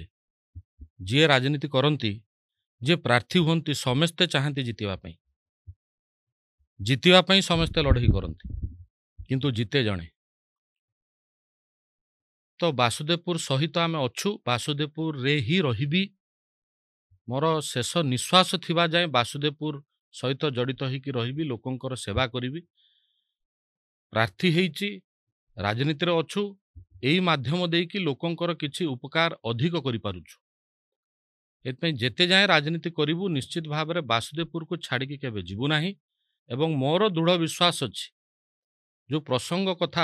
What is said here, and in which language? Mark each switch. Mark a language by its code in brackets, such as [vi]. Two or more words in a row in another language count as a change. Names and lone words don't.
[or] ଯିଏ ରାଜନୀତି କରନ୍ତି, ଯିଏ ପ୍ରାର୍ଥୀ ହୁଅନ୍ତି, ସମସ୍ତେ ଚାହାନ୍ତି ଜିତିବା ପାଇଁ ସମସ୍ତେ ଲଢ଼େଇ କରନ୍ତି, କିନ୍ତୁ ଜିତେ ଜଣେ। ତ ବାସୁଦେବପୁର ସହିତ ଆମେ ଅଛୁ, ବାସୁଦେବପୁରରେ ହିଁ ରହିବି। ମୋର ଶେଷ ନିଶ୍ୱାସ ଥିବା ଯାଏ ବାସୁଦେବପୁର ସହିତ ଜଡ଼ିତ ହୋଇକି ରହିବି ଲୋକଙ୍କର ସେବା କରିବି ପ୍ରାର୍ଥୀ ହେଇଛି ରାଜନୀତିରେ ଅଛୁ ଏଇ ମାଧ୍ୟମ ଦେଇକି ଲୋକଙ୍କର କିଛି ଉପକାର ଅଧିକ କରିପାରୁଛୁ ଏଥିପାଇଁ ଯେତେ ଯାଏ ରାଜନୀତି କରିବୁ ନିଶ୍ଚିତ ଭାବରେ ବାସୁଦେବପୁରକୁ ଛାଡ଼ିକି କେବେ ଯିବୁ ନାହିଁ ଏବଂ ମୋର ଦୃଢ଼ ବିଶ୍ୱାସ ଅଛି ଯେଉଁ ପ୍ରସଙ୍ଗ କଥା